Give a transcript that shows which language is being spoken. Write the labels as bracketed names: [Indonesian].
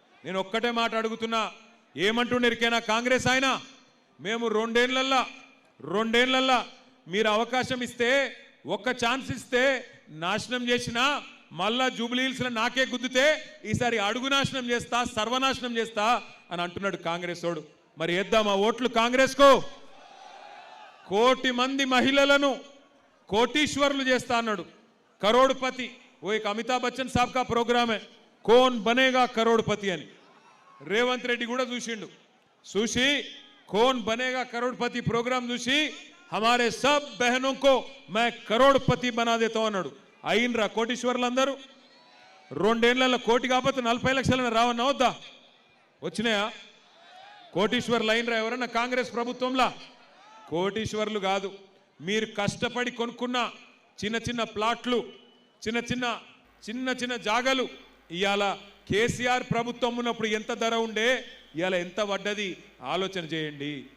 [Telugu] నేను ఒక్కటే మాట అడుగుతున్నా, ఏమంటుండేరికైనా కాంగ్రెస్ ఆయన, మేము 2 ఏళ్లల్లో మీరు అవకాశం ఇస్తే, ఒక్క ఛాన్స్ ఇస్తే నాశనం చేసినా మళ్ళా జూబ్లీహిల్స్లో నాకే గుద్దుతే ఈసారి అడుగు నాశనం చేస్తా, సర్వనాశనం చేస్తా అని అంటున్నాడు కాంగ్రెస్ వాడు. మరి వేద్దామా ఓట్లు కాంగ్రెస్కు? 1 కోటి మంది మహిళలను కోటీశ్వరులు చేస్తా అన్నాడు. [Hindi] కరోడ్పతి. ఓ एक अमिताभ बच्चन साहब का प्रोग्राम है, कौन बनेगा करोड़पति [Telugu] అని. రేవంత్ రెడ్డి కూడా చూసిండు. చూసి [Hindi] कौन बनेगा करोड़पति प्रोग्राम చూసి हमारे सब बहनों को मैं करोड़पति बना देता हूं [Telugu] అన్నాడు. అయినరా కోటీశ్వరులు అందరూ? 2 ఏళ్లలో కోటి కాకపోతే 40 లక్షలను రావన్నా వద్దా? వచ్చినాయా? కోటీశ్వరులు అయినరా ఎవరన్నా కాంగ్రెస్ ప్రభుత్వంలో? కోటీశ్వరులు కాదు, మీరు కష్టపడి కొనుక్కున్న చిన్న చిన్న ప్లాట్లు, చిన్న చిన్న జాగలు ఇవాళ కేసీఆర్ ప్రభుత్వం ఉన్నప్పుడు ఎంత ధర ఉండే, ఇవాళ ఎంత పడ్డది ఆలోచన చేయండి.